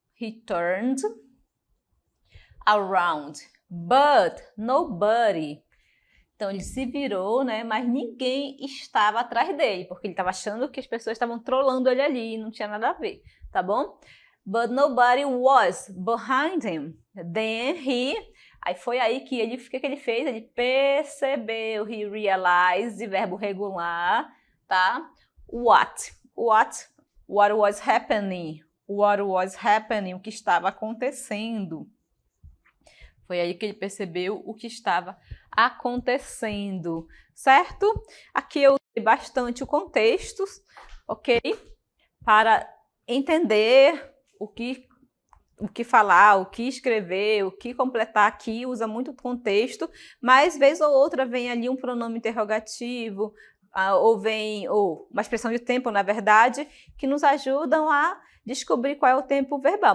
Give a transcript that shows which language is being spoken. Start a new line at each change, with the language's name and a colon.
English: He turned around, but nobody.
Portuguese: Então, ele se virou, né? Mas ninguém estava atrás dele, porque ele estava achando que as pessoas estavam trollando ele ali e não tinha nada a ver, tá bom?
English: But nobody was behind him.
Portuguese: Then aí foi aí que o que ele fez? Ele percebeu,
English: he realized,
Portuguese: verbo regular, tá?
English: What was happening? What was happening,
Portuguese: o que estava acontecendo. Foi aí que ele percebeu o que estava acontecendo, certo? Aqui eu usei bastante o contexto, ok? Para entender o que falar, o que escrever, o que completar aqui, usa muito contexto, mas vez ou outra vem ali um pronome interrogativo, ou uma expressão de tempo, na verdade, que nos ajudam a descobrir qual é o tempo verbal.